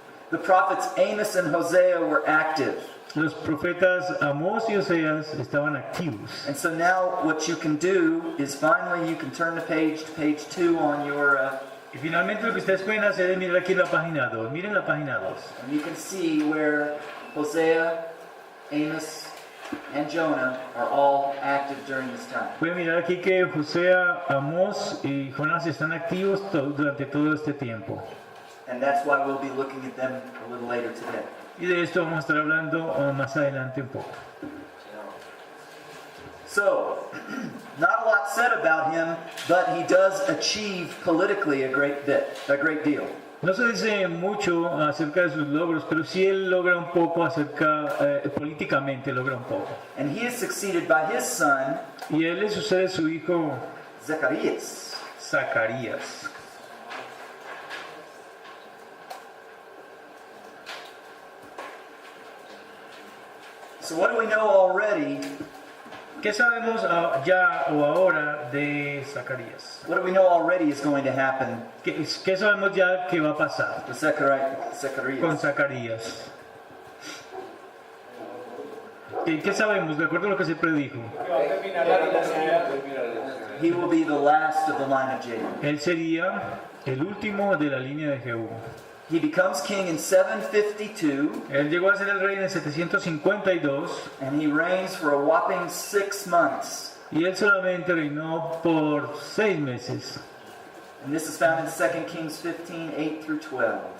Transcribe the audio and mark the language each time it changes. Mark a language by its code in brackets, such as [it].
[en] the prophets Amos and Hosea were active. [es] los profetas Amós y Oseas estaban activos. [en] And so now what you can do is finally you can turn to page 2 on your [es] Y finalmente lo que ustedes pueden hacer es mirar aquí en la página 2. Miren la página 2. [en] and you can see where Hosea, Amos, and Jonah are all active during this time. [es] Pueden mirar aquí que Josea, Amós y Jonás están activos durante todo este tiempo. [en] And that's why we'll be looking at them a little later today. [es] Y de esto vamos a estar hablando más adelante un poco. [en] So, not a lot said about him, but he does achieve politically a great deal. [es] No se dice mucho acerca de sus logros, pero sí él logra un poco políticamente logra un poco. [en] And he is succeeded by his son, [es] Y él le sucede a su hijo [en] Zechariah. [es] Zacarías. [en] So what do we know already? [es] ¿Qué sabemos ya o ahora de Zacarías? [en] What do we know already is going to happen [es] ¿Qué sabemos ya que va a pasar [en] with Zechariah? [es] con Zacarías? ¿Qué sabemos de acuerdo a lo que se predijo? [en] He will be the last of the line of Jacob. [es] Él sería el último de la línea de Jehú. [en] He becomes king in 752, [es] Él llegó a ser el rey en el 752 [en] and he reigns for a whopping 6 months. [es] y él solamente reinó por 6 meses. [en] And this is found in 2 Kings 15, 8 through 12.